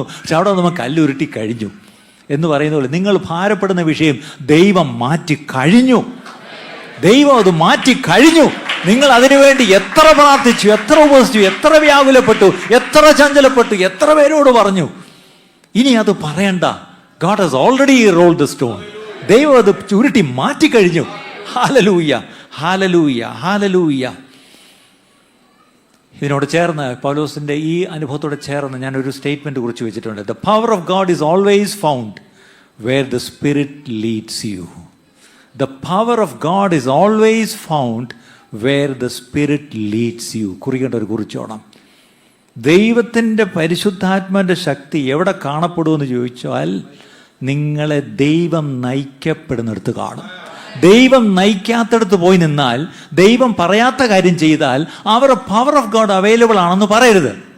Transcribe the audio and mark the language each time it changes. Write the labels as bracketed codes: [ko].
[ml] പക്ഷെ അവിടെ നമുക്ക് കല്ലുരുട്ടി കഴിഞ്ഞു എന്ന് പറയുന്ന പോലെ നിങ്ങൾ ഭാരപ്പെടുന്ന വിഷയം ദൈവം മാറ്റിക്കഴിഞ്ഞു. ദൈവം അത് മാറ്റിക്കഴിഞ്ഞു. നിങ്ങൾ അതിനുവേണ്ടി എത്ര പ്രാർത്ഥിച്ചു, എത്ര ഉപസിച്ചു, എത്ര വ്യാകുലപ്പെട്ടു, എത്ര ചഞ്ചലപ്പെട്ടു, എത്ര പേരോട് പറഞ്ഞു. ഇനി അത് പറയണ്ട. [en] God has already rolled the stone. [ml] ദൈവം അത് ചുരുട്ടി മാറ്റിക്കഴിഞ്ഞു. Hallelujah, hallelujah, hallelujah. ഇതിനോട് ചേർന്ന് പൗലോസിന്റെ ഈ അനുഭവത്തോട് ചേർന്ന് ഞാനൊരു സ്റ്റേറ്റ്മെന്റ് കുറിച്ച് വെച്ചിട്ടുണ്ട്. [en] The power of God is always found where the Spirit leads you. The power of God is always found where the Spirit leads you. [ml] കുറിക്കേണ്ട ഒരു കുറിച്ചോണം. ദൈവത്തിൻ്റെ പരിശുദ്ധാത്മാവിൻ്റെ ശക്തി എവിടെ കാണപ്പെടുമെന്ന് ചോദിച്ചാൽ നിങ്ങളെ ദൈവം നയിക്കപ്പെടുന്നിടത്ത് കാണും. ദൈവം നയിക്കാത്തടത്ത് പോയി നിന്നാൽ, ദൈവം പറയാത്ത കാര്യം ചെയ്താൽ അവരുടെ [en] power of God available [ml] ആണെന്ന് പറയരുത്.